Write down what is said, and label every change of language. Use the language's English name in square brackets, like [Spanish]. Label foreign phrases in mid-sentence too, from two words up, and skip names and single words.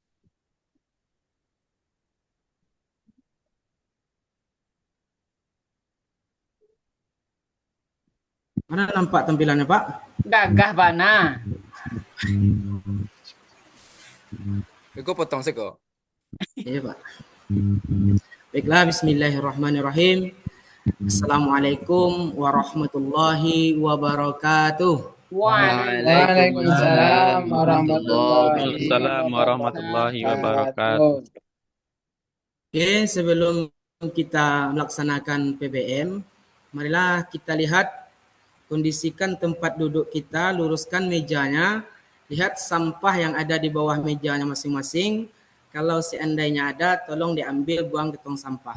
[Indonesian] Mana nampak tampilannya, Pak? [Minangkabau] Gagah bana. Iko potong seko. [Indonesian] Iya, Pak. Baiklah, [Arabic] bismillahirrahmanirrahim. السلام عليكم ورحمة الله وبركاته. Waalaikumsalam Waalaikumsalam warahmatullahi warahmatullahi وعليكم السلام ورحمة الله وبركاته. wabarakatuh. [Indonesian] Oke, sebelum kita melaksanakan PBM, marilah kita lihat kondisikan tempat duduk kita, luruskan mejanya, lihat sampah yang ada di bawah mejanya masing-masing. Kalau seandainya ada, tolong diambil buang ke tong sampah.